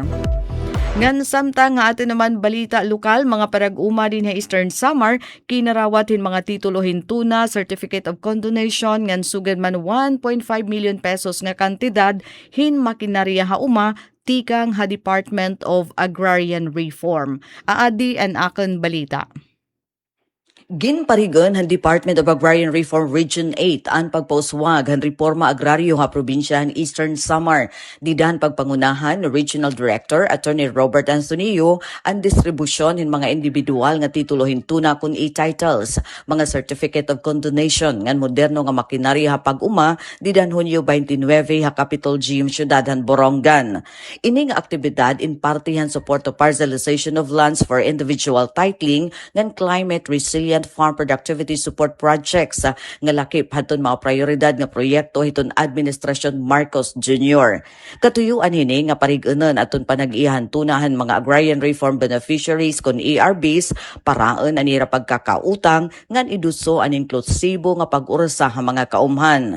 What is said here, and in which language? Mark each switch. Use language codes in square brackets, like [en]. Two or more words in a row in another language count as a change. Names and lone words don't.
[war] Ngan samtang nga atin naman balita lokal, mga parag-uma din sa Eastern Samar, kinarawatin mga titulo hintuna, Certificate of Condonation, ngan sugad man 1.5 million pesos nga kantidad, hin makinarya hauma, tikang ha Department of Agrarian Reform. Aadi an akan balita. Ginparigon ang Department of Agrarian Reform Region 8 ang pagpauswag ang reforma agraryo ha probinsya ng Eastern Samar. Didan pagpangunahan ng Regional Director Attorney Robert Antonio ang distribusyon ng mga individual nga titulo hintuna kun e-titles, mga Certificate of Condonation ngan moderno nga makinarya ha pag-uma didan Hunyo 29 ha Capitol Gym Ciudad han Borongan. Ining aktibidad in partihan [en] support to parcelization of lands for individual titling [war] ngan [en] climate resilient farm productivity support projects [war] nga lakip hadton mga prioridad nga proyekto hiton Administrasyon Marcos Jr. Katuyuan hini nga parig-unon aton panag-ihan tunahan mga [en] agrarian reform beneficiaries [war] kon ARBs paraon anira pagkakautang ngan iduso an inklusibo nga pag-ursa ha mga kaumhan.